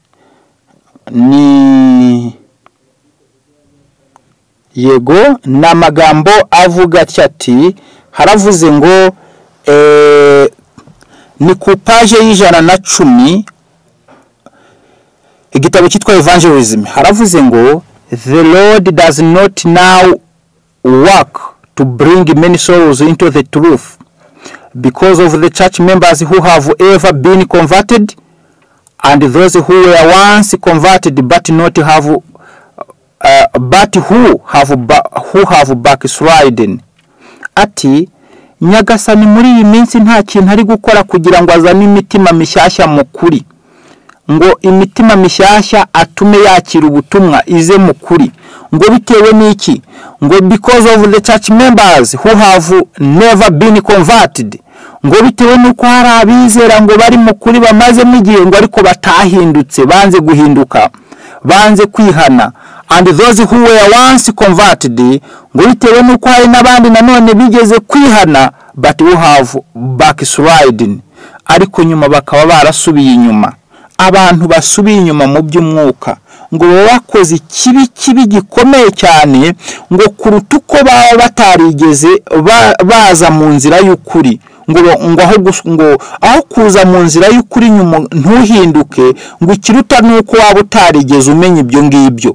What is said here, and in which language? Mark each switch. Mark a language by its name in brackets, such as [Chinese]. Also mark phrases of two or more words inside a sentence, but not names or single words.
[Kinyarwanda] Ni yego n'amagambo avuga ati haravuze ngo ni ku page y'110 igitabo cyitwa Evangelism. [English] Haravuze ngo the Lord does not now work to bring many souls into the truth because of the church members who have ever been converted and those who were once converted but who have backslidden. [Kinyarwanda] Ati Nyagasani muri iyi minsi nta kintu ari gukora kugira ngo azane imitima mishyashya mu kuri, ngo imitima mishyashya atume yakira ubutumwa ize mu kuri. Ngo bitewe n'iki? Ngo [English] because of the church members who have never been converted, [Kinyarwanda] ngo bitewe n'uko hari abizera ngo bari mu kuri bamaze mu gihe ngo ariko batahindutse, banze guhinduka, banze kwihana. [English] And those who were once converted, [Kinyarwanda] ngo bitewe n'uko hari n'abandi nanone bigeze kwihana [English] but who have backslidden, [Kinyarwanda] ariko nyuma bakaba barasubiye inyuma. Abantu basubiye inyuma mu by'umwuka ngo bakoze kibi gikomeye cyane, ngo kuruta uko baba batarigeze baza mu nzira y'ukuri. ngo aho kuza mu nzira y'ukuri nyuma ntuhinduke, ngo ikiruta nuko waba utarigeze umenya ibyo ngibyo.